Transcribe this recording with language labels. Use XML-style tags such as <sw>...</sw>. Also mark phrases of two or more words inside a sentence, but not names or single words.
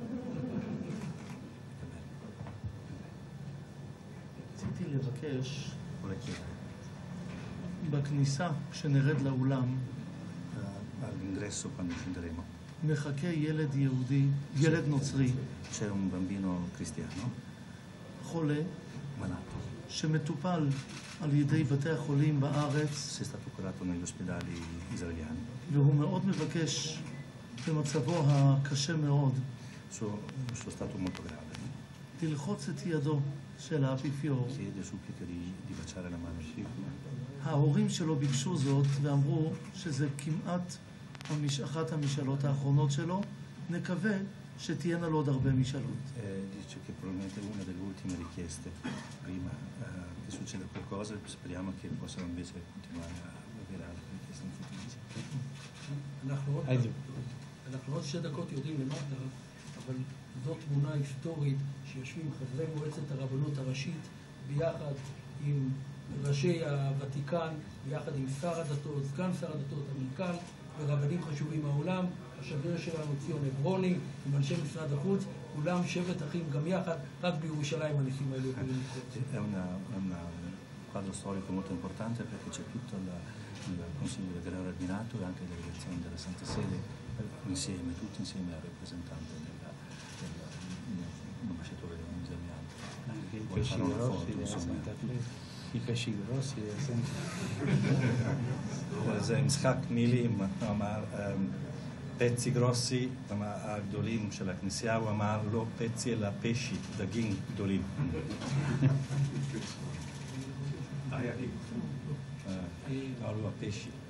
<he>רציתי לבקש בכניסה, כשנרד לאולם,</he> <it>All'ingresso quando scenderemo</it> <he>מחכה ילד יהודי, ילד נוצרי,</he> <it>c'è un bambino cristiano</it> <he>חולה,</he> <it>malato,</it> <he>שמטופל על ידי בתי החולים בארץ,</he> <it>è stato curato negli ospedali israeliani.</it> <he>והוא מאוד מבקש במצבו הקשה מאוד</he> <it>Suo stato molto grave.</it> <he>ללחוץ את ידו של האפיפיור.</he> <it>Chiede, supplica di baciare la mano di Fico.</it> <he>ההורים שלו ביקשו זאת ואמרו שזה כמעט אחת המשאלות האחרונות שלו. נקווה שתהיינה לו עוד הרבה משאלות.</he> <it>Dice che probabilmente è una delle ultime richieste prima che succeda qualcosa, speriamo che possano invece continuare a avere altre richieste in futuro.</it> <he>אנחנו עוד 2 דקות יורדים למטה, אבל זו תמונה היסטורית שיושבים חברי מועצת הרבנות הראשית ביחד עם ראשי הוותיקן, ביחד עם שר הדתות, סגן שר הדתות, המנכ"ל ורבנים חשובים מהעולם, השגריר שלנו ציון עברוני, עם אנשי משרד החוץ, כולם שבט אחים גם יחד, רק בירושלים הניסים האלה יכולים לקרות.</he> <it>È un quadro storico molto importante perché c'è tutto il Consiglio del Gran Rabbinato e anche le delegazioni della Santa Sede insieme, tutti insieme al rappresentante dell'ambasciatore israeliano. Anche i pesci grossi della Santa Fede. I pesci grossi della Santa</it> <he>זה משחק מילים, הוא אמר</he> <it>pezzi grossi,</it> <he>הגדולים של הכנסייה, הוא אמר לא פצי אלא פשי, דגים גדולים. אמרו הפשי.</he>